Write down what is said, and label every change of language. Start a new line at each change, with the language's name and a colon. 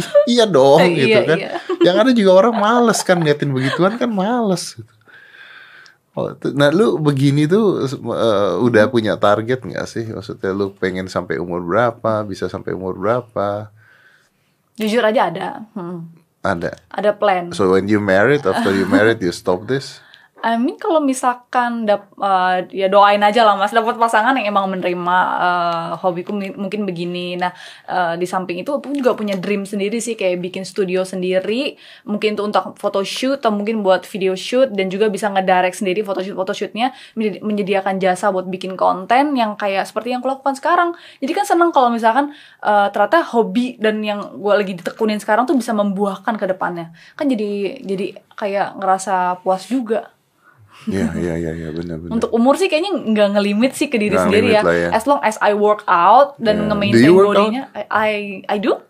Indonesian: Iya dong gitu kan. Iya. Yang ada juga orang males kan ngeliatin begituan kan males gitu. Nah lu begini tuh udah punya target gak sih? Maksudnya lu pengen sampai umur berapa? Bisa sampai umur berapa? Jujur aja ada. Ada plan.
English: So when you married, after you married you stop this?
Indonesian: I mean kalau misalkan ya doain aja lah Mas, dapat pasangan yang emang menerima hobiku mungkin begini. Nah di samping itu aku juga punya dream sendiri sih, kayak bikin studio sendiri, mungkin tuh untuk photoshoot atau mungkin buat video shoot, dan juga bisa ngedirect sendiri photoshootnya, menyediakan jasa buat bikin konten yang kayak seperti yang aku lakukan sekarang. Jadi kan seneng kalau misalkan ternyata hobi dan yang gue lagi ditekunin sekarang tuh bisa membuahkan ke depannya. Kan jadi kayak ngerasa puas juga. Iya benar. Untuk umur sih kayaknya nggak ngelimit sih ke diri sendiri ya.
English: As long as I work out
Indonesian: dan nge-maintain body-nya,
English: I do.